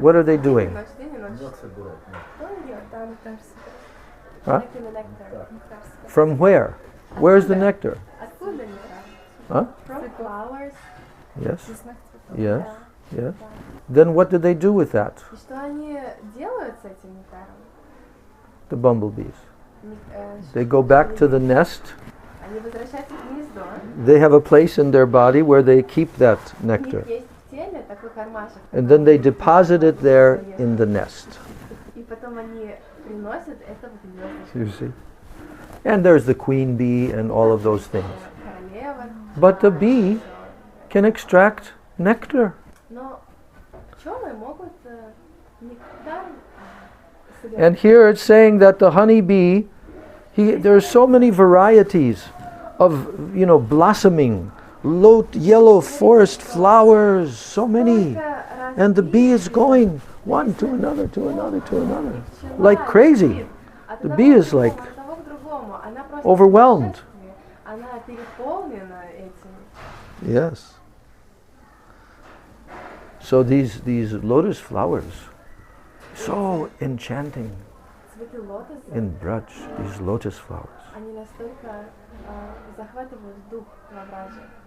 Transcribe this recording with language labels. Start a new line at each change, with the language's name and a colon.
English: What are they doing?
Russian: Ночь, день и ночь. Что он делает? Там нектар собирает. Huh? Нектар, нектар собирает.
English: From where? Where's the nectar?
Russian: Откуда нектар? Huh?
English: From flowers. Yes.
Russian: Лесных цветов.
English: Yes.
Russian: Да.
English: Yes. Then what do they do with that?
Russian: И что они делают с этим нектаром?
English: The bumblebees.
Russian: Нек-
English: They go back to the nest.
Russian: Они возвращаются в гнездо.
English: They have a place in their body where they keep that
Russian: У них
English: nectar.
Russian: есть в теле такой кармашек.
English: And then they deposit it there in the nest.
Russian: И потом они приносят это в гнездо.
English: You see? And there's the queen bee and all of those things.
Russian: Королева.
English: But the bee can extract nectar.
Russian: Но пчелы могут нектар собирать.
English: And here it's saying that the honeybee, there's so many varieties of, blossoming, yellow forest flowers, so many. And the bee is going one to another, to another, to another, like crazy. The bee is like overwhelmed.
Russian: Она переполнена этим.
English: Yes. So these lotus flowers, so enchanting
Russian: Цветы лотоса,
English: in Braj, these lotus flowers.
Russian: они настолько захватывают дух во Браджа.